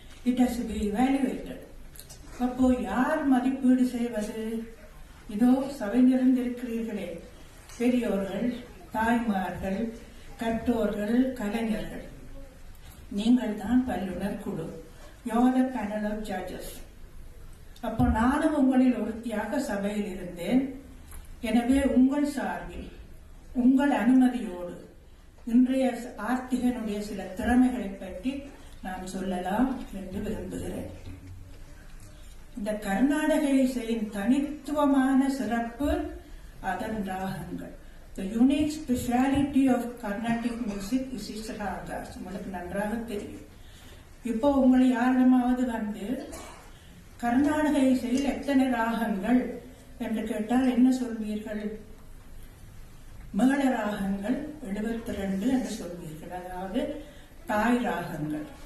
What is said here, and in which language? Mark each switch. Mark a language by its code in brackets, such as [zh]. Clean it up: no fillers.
[en] It has to be evaluated. [ta] அப்போ யார் மதிப்பீடு செய்வது? இதோ சபை நிறைந்திருக்கிறீர்களே, பெரியோர்கள், தாய்மார்கள், கற்றோர்கள், கலைஞர்கள், நீங்கள் தான் வல்லுநர் குழு. [en] You are the panel of judges. [ta] அப்போ நானும் உங்களில் ஒருத்தியாக சபையில் இருந்தேன். எனவே உங்கள் சார்பில் உங்கள் அனுமதியோடு இன்றைய ஆர்த்திகனுடைய சில திறமைகளை பற்றி நான் சொல்லலாம் என்று விரும்புகிறேன். இந்த கர்நாடக இசையின் தனித்துவமான சிறப்பு அதன் ராகங்கள். [en] The unique speciality of Carnatic music is its ragas. [ta] உங்களுக்கு நன்றாக தெரியும். இப்போ உங்களை யாரிடமாவது வந்து கர்நாடக இசையில் எத்தனை ராகங்கள் என்று கேட்டால் என்ன சொல்வீர்கள்? மேள ராகங்கள் 72 என்று சொல்வீர்கள், அதாவது தாய் ராகங்கள்.